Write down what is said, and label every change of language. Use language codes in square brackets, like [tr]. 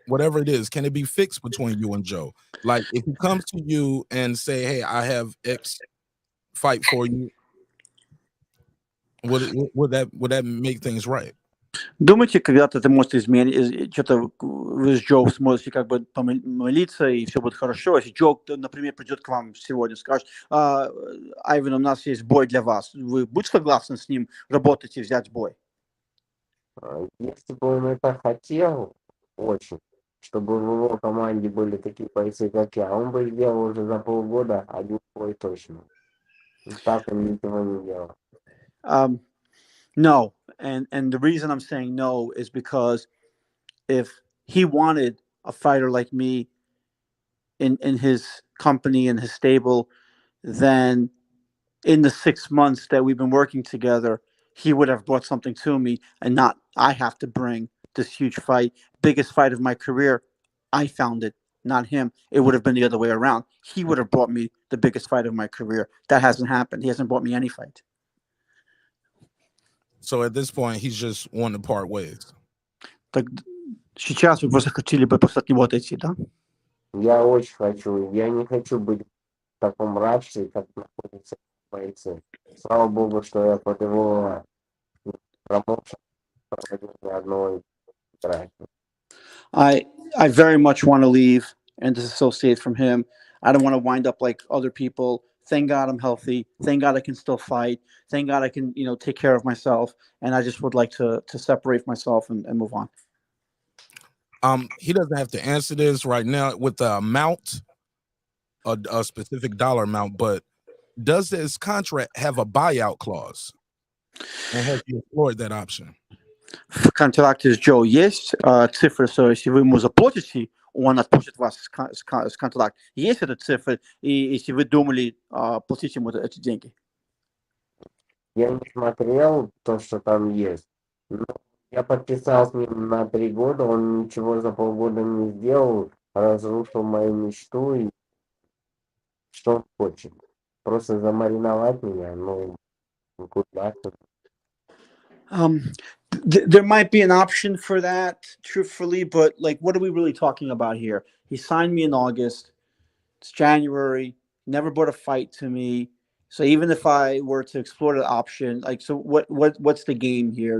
[en] Whatever it is, can it be fixed between you and Joe? Like if he comes to you and say, "Hey, I have X fight for you," would that make things right? [ru] Думаете, когда-то это может изменить, что-то вы с Джо сможете как бы помолиться, и все будет хорошо. Если Джо, например, придет к вам сегодня и скажет, Айвен, у нас есть бой для вас, вы будете согласны с ним работать и взять бой? Если бы он это хотел, очень, чтобы в его команде были такие бойцы, как я, он бы сделал уже за полгода один бой точно. И так он ничего не делал. [en] No, and the reason I'm saying no is because if he wanted a fighter like me in his company, in his stable, then in the 6 months that we've been working together, he would have brought something to me and not I have to bring this huge fight, biggest fight of my career. I found it, not him. It would have been the other way around. He would have brought me the biggest fight of my career. That hasn't happened. He hasn't brought me any fight. So at this point, he's just wanting to part ways. [ru] Так сейчас вы просто хотели бы просто от него отойти, да? Я очень хочу. Я не хочу быть в таком рабстве, как находятся бойцы. Слава богу, что я под его промоушен проводил ни одного играть. [en] I very much want to leave and disassociate from him. I don't want to wind up like other people. Thank God I'm healthy. Thank God I can still fight. Thank God I can, take care of myself. And I just would like to separate myself and move on. He doesn't have to answer this right now with the amount, a specific dollar amount, but does this contract have a buyout clause? And have you explored that option? [ru] В контракте с Джо есть цифры, что если вы ему заплатите, он отпустит вас с контракта. Есть эта цифра, и если вы думали платить ему эти деньги? Я не смотрел то, что там есть. Но я подписал с ним на 3 года, он ничего за полгода не сделал, разрушил мою мечту, и что он хочет? Просто замариновать меня, ну, куда-то. [en] There might be an option for that, truthfully, but like, what are we really talking about here? He signed me in August. It's January. Never brought a fight to me. So even if I were to explore the option, like, so what's the game here?